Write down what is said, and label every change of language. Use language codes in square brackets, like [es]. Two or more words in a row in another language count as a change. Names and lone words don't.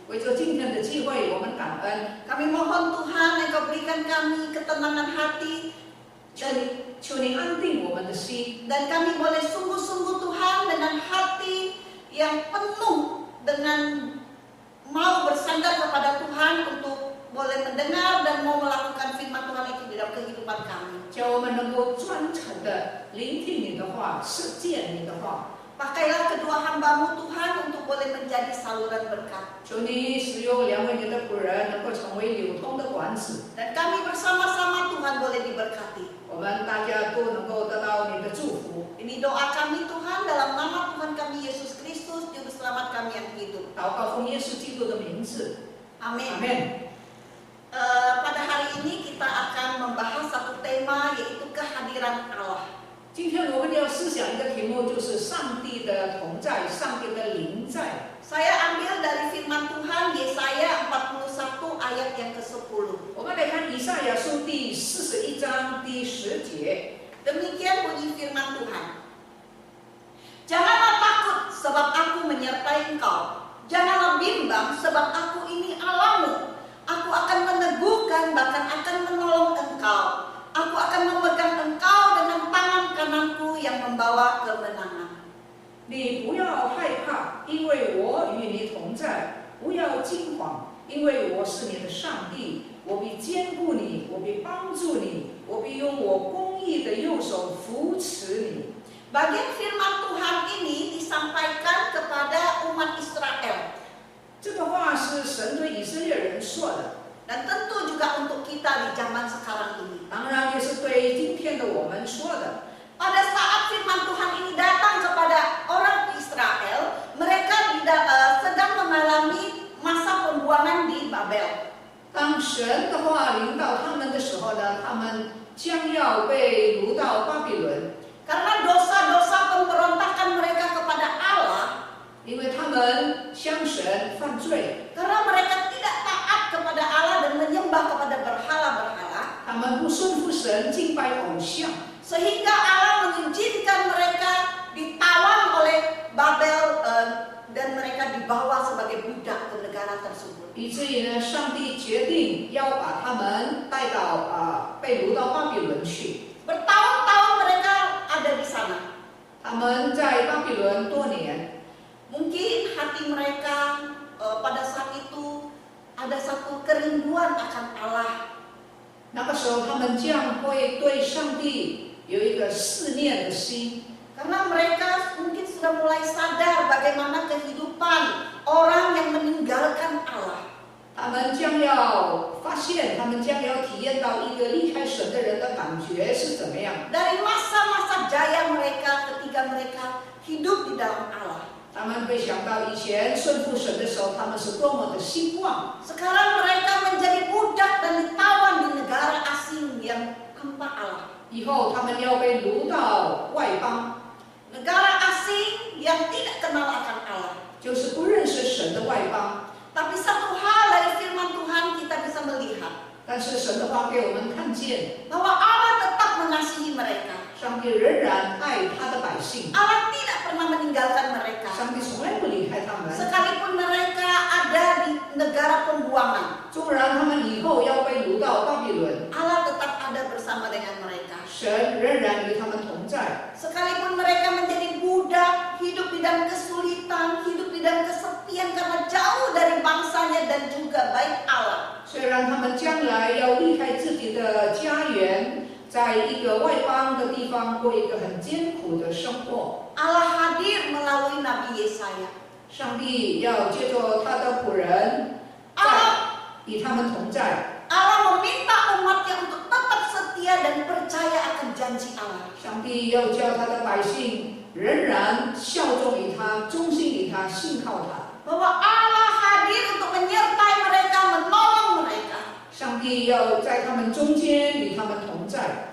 [id] Kami mohon Tuhan Engkau berikan kami ketenangan hati dan kami boleh sungguh-sungguh Tuhan dengan hati yang penuh dengan mau bersandar kepada Tuhan untuk boleh mendengar dan mau melakukan firman Tuhan itu di dalam kehidupan kami. [zh] 叫我们能够专诚的聆听你的话，实践你的话。 [id] Pakailah kedua hamba-Mu Tuhan untuk boleh menjadi saluran berkat. [zh] 求你使用2位你的仆人，能够成为流通的管子， [id] Dan kami bersama-sama Tuhan boleh diberkati. [zh] 我们大家都能够得到你的祝福。 [id] Ini doa kami Tuhan dalam nama Tuhan kami Yesus Kristus, Juru Selamat kami yang hidup. [zh] 祷告奉耶稣基督的名字， [id] Amin. [zh] 阿门。 [id] Pada hari ini kita akan membahas satu tema, yaitu kehadiran Allah. [zh] 今天我们要思想一个题目，就是上帝的同在，上帝的临在。 [id] Saya ambil dari firman Tuhan Yesaya 41 ayat yang ke-10. [zh] 我们来看以赛亚书第41章第10节。 [id] Demikian bunyi firman Tuhan. Janganlah takut sebab aku menyertai engkau. Janganlah bimbang sebab aku ini Allahmu. Aku akan meneguhkan, bahkan akan menolong engkau. Aku akan memegang engkau dengan tangan kananku yang membawa kemenangan. [zh] 你不要害怕，因为我与你同在；不要惊慌，因为我是你的上帝。我必坚固你，我必帮助你，我必用我公义的右手扶持你。 [id] Bagian firman Tuhan ini disampaikan kepada umat Israel. [zh] 这个话是神对以色列人说的， [id] Dan tentu juga untuk kita di zaman sekarang ini. [zh] 当然也是对今天的我们说的。 [id] Pada saat firman Tuhan ini datang kepada orang Israel, mereka sedang mengalami masa pembuangan di Babel. [zh] 当神的话临到他们的时候呢，他们将要被掳到巴比伦， [id] Karena dosa-dosa pemberontakan mereka kepada Allah, [zh] 因为他们向神犯罪， [id] karena mereka tidak taat kepada Allah dan menyembah kepada berhala-berhala, [zh] 他们不顺服神，敬拜偶像。 [id] sehingga Allah mengizinkan mereka ditawan oleh Babel dan mereka dibawa sebagai budak ke negara tersebut. [zh] 以至于呢，上帝决定要把他们带到被掳到巴比伦去。 [id] Bertahun-tahun mereka ada di sana. [zh] 他们在巴比伦多年， [id] Mungkin hati mereka pada saat itu ada satu kerinduan akan Allah. [zh] 那个时候他们将会对上帝有一个思念的心， [id] Karena mereka mungkin sudah mulai sadar bagaimana kehidupan orang yang meninggalkan Allah. [zh] 他们将要发现，他们将要体验到一个离开神的人的感觉是怎么样。 [id] Dari masa-masa jaya mereka ketika mereka hidup di dalam Allah. [zh] 他们会想到以前顺服神的时候，他们是多么的兴旺。 [id] Sekarang mereka menjadi budak dan ditawan di negara asing yang tanpa Allah. [zh] 以后他们要被掳到外邦， [id] Negara asing yang tidak kenal akan Allah. [zh] 就是不认识神的外邦。 [id] Tapi satu hal dari firman Tuhan kita bisa melihat [zh] 但是神的话给我们看见， [id] bahwa Allah tetap mengasihi mereka. [zh] 上帝仍然爱他的百姓， [id] Allah tidak pernah meninggalkan mereka. [zh] 上帝从来不离开他们。 [id] Sekalipun mereka ada di negara pembuangan, [zh] 纵然他们以后要被掳到巴比伦， [id] Allah tetap ada bersama dengan mereka. [zh] 神仍然与他们同在。 [id] Sekalipun mereka menjadi budak, hidup di dalam kesulitan, hidup di dalam kesepian karena jauh dari bangsanya dan juga baik Allah. [zh] 虽然他们将来要离开自己的家园，在一个外邦的地方过一个很艰苦的生活， [id] Allah hadir melalui Nabi Yesaya. [zh] 上帝要借着他的仆人，与他们同在。 [id] Allah meminta umatnya untuk tetap setia dan percaya akan janji Allah. [zh] 上帝要叫他的百姓仍然效忠于他，忠心于他，信靠他。 [id] Bahwa Allah hadir untuk menyertai mereka, menolong mereka. [zh] 上帝要在他们中间与他们同在。